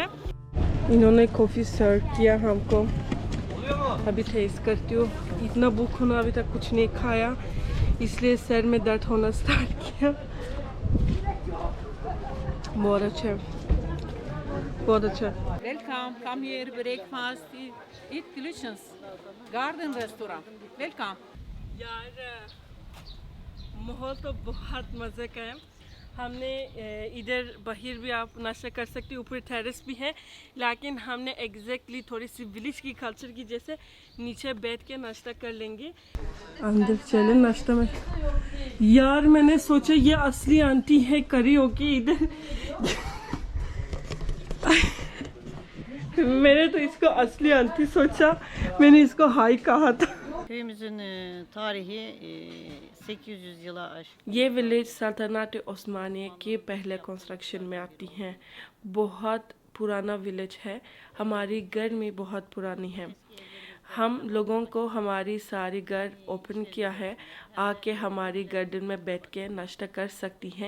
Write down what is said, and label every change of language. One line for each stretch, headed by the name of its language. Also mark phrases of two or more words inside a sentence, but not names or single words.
Hindi: इन्होंने
English: coffee serve
Hindi: किया हमको, अभी टेस्ट करती हूँ। इतना भूख होना, अभी तक कुछ नहीं खाया, इसलिए सर में दर्द होना स्टार्ट किया। बहुत अच्छा, बहुत अच्छा।
English: Welcome, come here, breakfast, eat delicious. Garden restaurant. Welcome.
Hindi: यार माहौल तो बहुत मज़े का है। हमने इधर बाहर भी आप नाश्ता कर सकते हो, ऊपर टेरेस भी है, लेकिन हमने एग्जैक्टली थोड़ी सी विलेज की कल्चर की जैसे नीचे बैठ के नाश्ता कर लेंगे। अंदर चले नाश्ता में। यार मैंने सोचा ये असली आंटी है, करी होगी इधर। मैंने तो इसको असली आंटी सोचा, मैंने इसको हाई कहा था।
Turkish: Köyümüzün tarihi 800 yıla aşkın.
Hindi: ये विलेज सल्तनत ओस्मानिया के पहले कंस्ट्रक्शन में आती हैं। बहुत पुराना विलेज है, हमारी घर में बहुत पुरानी है। हम लोगों को हमारी सारी घर ओपन किया है, आके हमारी गार्डन में बैठ के नाश्ता कर सकती हैं।